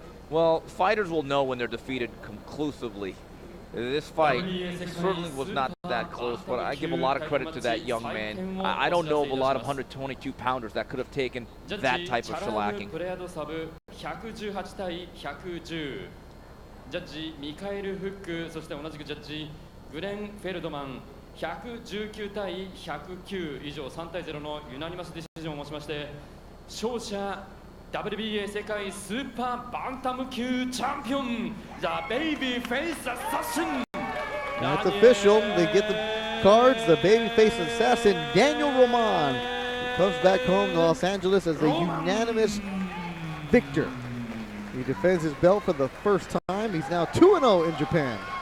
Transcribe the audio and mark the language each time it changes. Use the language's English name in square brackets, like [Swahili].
[English] Well, fighters will know when they're defeated conclusively. This fight certainly was not that close, but I give a lot of credit to that young man. I don't know of a lot of 122-pounders that could have taken that type of shellacking. [Japanese] ジャッジミカエル・フック、そして同じくジャッジグレン・フェルドマン、119対109以上3対0のユナニマスディシジョンをもちまして、勝者 WBA 世界スーパーバンタム級チャンピオン、ザ・ベイビーフェイス・アサシン。 [English] That's official. They get the cards. The babyface assassin Daniel Roman comes back home to Los Angeles as a unanimous victor. He defends his belt for the first time. He's now 2-0 in Japan.